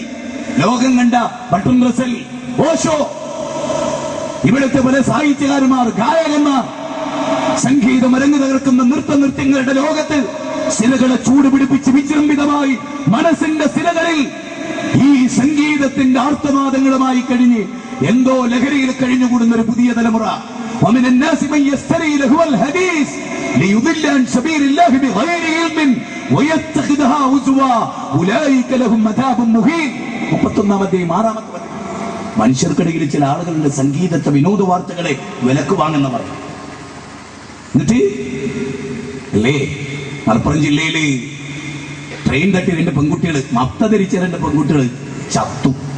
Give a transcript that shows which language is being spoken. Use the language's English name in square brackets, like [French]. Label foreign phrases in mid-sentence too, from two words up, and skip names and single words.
[Malayalam] ലോകം കണ്ട ബട്ടൺ റസൽ, ഓഷോ, ഇവിടുത്തെ പല സാഹിത്യകാരന്മാർ, ഗായകന്മാർ, സംഗീതം അരങ്ങ് തകർക്കുന്ന നൃത്തങ്ങളുടെ ലോകത്ത് ശിലകളെ ചൂടുപിടിപ്പിച്ച് വിജൃംഭിതമായി മനസ്സിന്റെ ശിലകളിൽ ഈ സംഗീതത്തിന്റെ ആർത്തനാദങ്ങളുമായി കഴിഞ്ഞ് എന്തോ ലഹരിയിൽ കഴിഞ്ഞുകൂടുന്ന ഒരു പുതിയ തലമുറ. [Arabic] ومن الناس من يستري له الحديث ليضل عن سبيل الله بغير علم ويتخذها هزوا اولئك لهم عذاب مهين. [Malayalam] 31-ാമത്തെ 6-ാമത്തെ മനുഷ്യർക്കിടയിൽ ചില ആളുകളുടെ സംഗീതത്തെ വിനോദ വാർത്തകളെ വിലക്ക് വാങ്ങുന്നവർ. എന്നിട്ട് അല്ലേ മലപ്പുറം ജില്ലയില് ട്രെയിൻ തട്ടി 2 പെൺകുട്ടികൾ, മത്ത ധരിച്ച 2 പെൺകുട്ടികൾ ചത്തു.